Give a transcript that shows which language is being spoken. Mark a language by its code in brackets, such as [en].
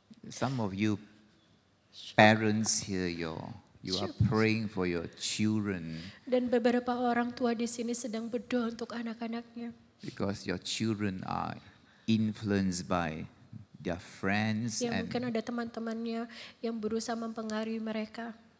[en] Some of you parents here, you are praying for your children [id] Dan beberapa orang tua di sini sedang berdoa untuk anak-anaknya. [en] because your children are influenced by their friends [id] Ya [en] and [id] mungkin ada teman-temannya yang berusaha mempengaruhi mereka,